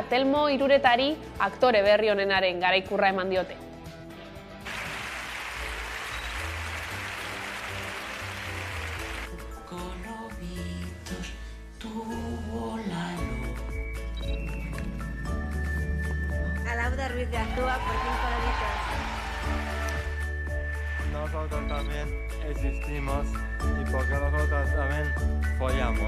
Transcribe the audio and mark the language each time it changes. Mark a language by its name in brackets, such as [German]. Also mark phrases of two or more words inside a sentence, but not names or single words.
[Basque] Telmo Iruretari aktore berri onenaren garaikurra eman diote. [Spanish] Ruiz de Azúa por 5 lobitos. Nosotros también existimos y porque nosotros también follamos.